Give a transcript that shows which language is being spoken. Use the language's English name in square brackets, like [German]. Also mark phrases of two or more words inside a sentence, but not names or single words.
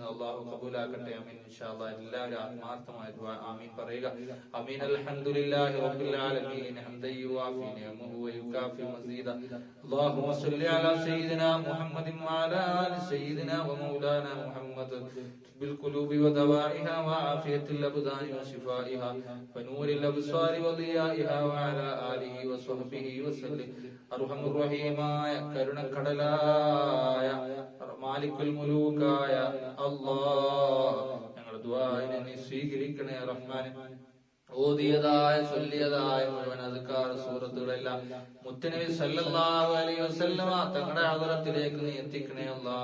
[Malayalam] അല്ലാഹു കബൂലാക്കട്ടെ. ആമീൻ. [Arabic] إن شاء الله [Malayalam] എല്ലാവരും ആത്മാർത്ഥമായ ദുആ ആമീൻ പറയുക. ആമീൻ. [Arabic] الحمد لله رب العالمين حمدا يوافي نعمه ويكافئ مزيده. اللهم صل على سيدنا محمد وعلى آل سيدنا ومولانا محمد بالقلوب ودوائها وعافية الأبدان وشفائها ونور الأبصار وضيائها وعلى آله وصحبه وسلم. أرحم الرحيم [Malayalam] കരുണക്കടലായ മാലിക്കുൽ മുലൂക്കായ അല്ലാഹ്, ഞങ്ങളുടെ ദുആഇനെ നീ സ്വീകരിക്കണേ റഹ്മാനെ. ഓതിയതായ ചൊല്ലിയതായ മുഴുവൻ അദ്കാർ സൂറത്തുകളെല്ലാം മുത്തുനബി [Arabic] صلى الله عليه وسلم [Malayalam] തങ്ങളുടെ ഹദറത്തിലേക്ക് നീ എത്തിക്കണേ അല്ലാഹ്.